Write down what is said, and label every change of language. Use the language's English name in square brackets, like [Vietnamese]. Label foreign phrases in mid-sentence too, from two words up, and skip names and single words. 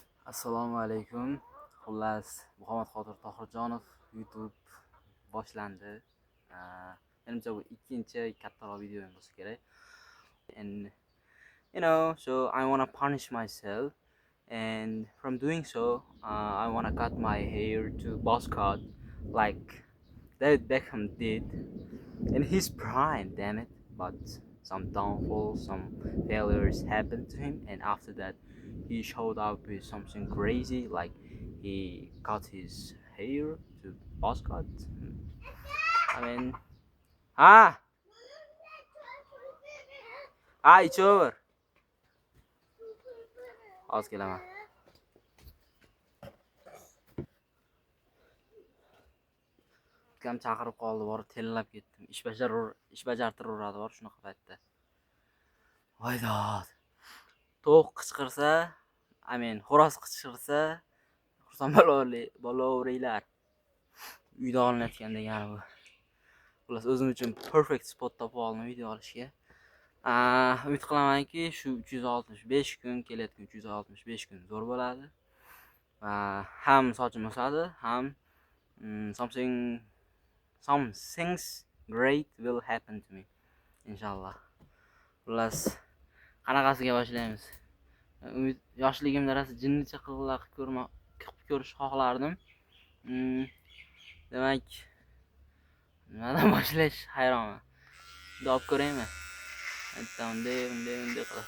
[Uzbek] Assalomu alaykum. Xullas, Muhammadqodir Tohirjonov YouTube boshlandi. Menimcha bu ikkinchi kattaroq video bo'lsa kerak. [English] And so I want to punish myself, and from doing so, I want to cut my hair to boss cut like David Beckham did in his prime, damn it. But some downfalls, some failures happened to him, and after that he showed up with something crazy, like he cut his hair to boss cut. I mean, ah, it's over. [Uzbek] Hozir kelaman. Ukam chaqirib qoldi, borib tellab ketdim. Ish bajartiraveradi bor shunaqa paytda. Voydod. Tovuq qichqirsa, xo'roz qichqirsa, xursand bo'laveringlar. Uyda olinayotgan degani bu. Xullas, o'zim uchun [English] perfect spot [Uzbek] topib oldim video olishga. Umid qilamanki, shu 365 kun, kelayotgan 365 kun zo'r bo'ladi. Ham sochim o'sadi, ham [English] some things great will happen to me. [Uzbek] Inshaalloh. Xullas, qanaqasiga boshlaymiz? Yoshligimda rosa jinnicha qilib ko'rish xohlardim. Demak, nimadan boshlash hayronman. Olib ko'raymi? Aytdim, unday qilib.